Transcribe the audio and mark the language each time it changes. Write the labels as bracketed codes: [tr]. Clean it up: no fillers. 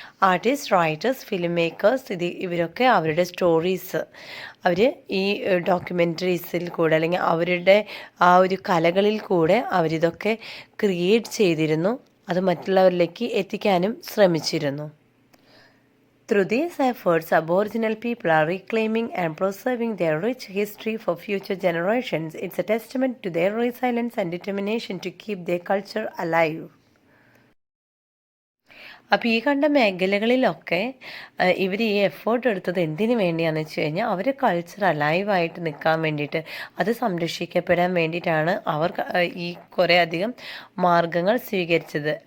[ml] Artist, writers, film makers ഇവരൊക്കെ അവരുടെ stories അവർ ഈ ഡോക്യുമെൻ്ററീസിൽ കൂടെ അല്ലെങ്കിൽ അവരുടെ ആ ഒരു കലകളിൽ കൂടെ അവരിതൊക്കെ ക്രിയേറ്റ് ചെയ്തിരുന്നു. അത് മറ്റുള്ളവരിലേക്ക് എത്തിക്കാനും ശ്രമിച്ചിരുന്നു. [en] Through these efforts, Aboriginal people are reclaiming and preserving their rich history for future generations. It's a testament to their resilience and determination to keep their culture alive. [ml] അപ്പോൾ ഈ കണ്ട മേഖലകളിലൊക്കെ ഇവർ ഈ എഫേർട്ട് എടുത്തത് എന്തിനു വേണ്ടിയാണെന്ന് വെച്ച് കഴിഞ്ഞാൽ അവർ കൾച്ചർ അലൈവായിട്ട് നിൽക്കാൻ വേണ്ടിയിട്ട്, അത് സംരക്ഷിക്കപ്പെടാൻ വേണ്ടിയിട്ടാണ് അവർ ഈ കുറേ അധികം മാർഗങ്ങൾ സ്വീകരിച്ചത്.